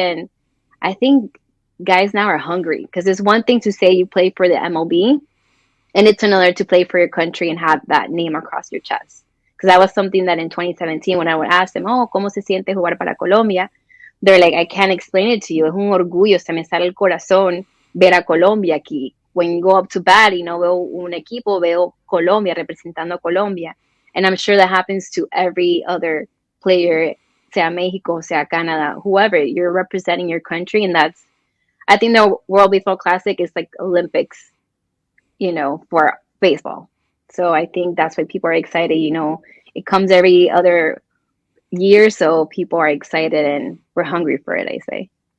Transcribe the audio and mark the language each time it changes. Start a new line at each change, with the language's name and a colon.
English: And I think guys now are hungry because it's one thing to say you play for the MLB, and it's another to play for your country and have that name across your chest. Because that was something that in 2017, when I would ask them, oh,
Spanish: ¿cómo se siente jugar para Colombia?
English: They're like, I can't explain it to you.
Spanish: Es un orgullo, se me sale el corazón ver a Colombia aquí.
English: When you go up to bat
Spanish: y no veo un equipo, veo Colombia representando a Colombia.
English: And I'm sure that happens to every other player,
Spanish: sea Mexico, sea Canada,
English: whoever. You're representing your country. And I think the World Baseball Classic is like Olympics, for baseball. So I think that's why people are excited. It comes every other year, so people are excited and we're hungry for it, I say.